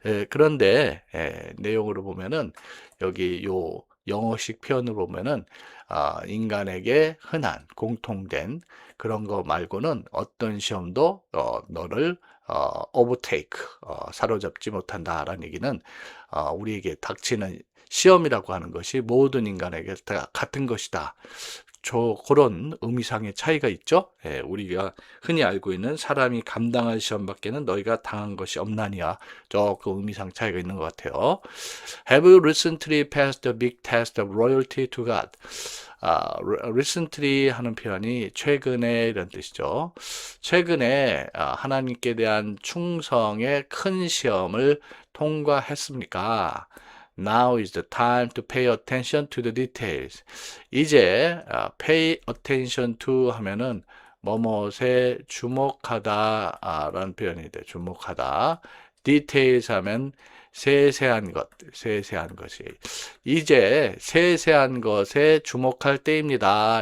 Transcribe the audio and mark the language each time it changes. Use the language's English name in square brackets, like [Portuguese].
[Korean] 그런데 내용으로 보면은 여기 요 영어식 표현으로 보면은 인간에게 흔한 공통된 그런 거 말고는 어떤 시험도 너를 overtake 사로잡지 못한다라는 얘기는 우리에게 닥치는 시험이라고 하는 것이 모든 인간에게 다 같은 것이다. 그런 의미상의 차이가 있죠. 우리가 흔히 알고 있는 사람이 감당할 시험밖에는 너희가 당한 것이 없나니야. 조금 의미상 차이가 있는 것 같아요. [English] Have you recently passed the big test of loyalty to God? [Korean] recently 하는 표현이 최근에 이런 뜻이죠. 최근에 하나님께 대한 충성의 큰 시험을 통과했습니까? [English] Now is the time to pay attention to the details. [Korean] 이제 pay attention to 하면은 뭐뭐에 주목하다 라는 표현이 돼. 주목하다. details 하면 세세한 것이. 이제 세세한 것에 주목할 때입니다.